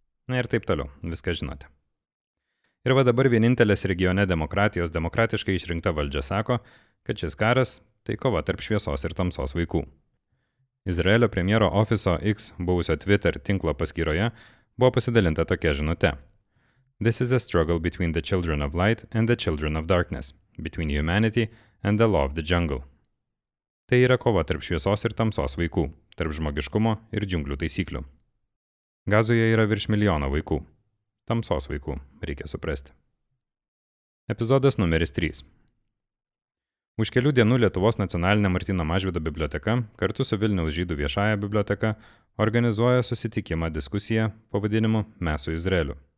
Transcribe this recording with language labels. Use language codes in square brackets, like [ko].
[lt] Na ir taip toliau, viską žinote. Ir va dabar vienintelės regione demokratijos demokratiškai išrinkta valdžia sako, kad šis karas tai kova tarp šviesos ir tamsos vaikų. Izraelio premjero ofiso X buvusio Twitter tinklo paskyroje buvo pasidalinta tokia žinute. [en] This is a struggle between the children of light and the children of darkness, between humanity and the law of the jungle. [lt] Tai yra kova tarp šviesos ir tamsos vaikų, tarp žmogiškumo ir džiunglių taisyklių. Gazoje yra virš 1 milijono vaikų. Tamsos vaikų, reikia suprasti. Epizodas numeris 3. Už kelių dienų Lietuvos nacionalinė Martyno Mažvydo biblioteka kartu su Vilniaus žydų viešąja biblioteka organizuoja susitikimą diskusiją pavadinimu Mes su Izraeliu.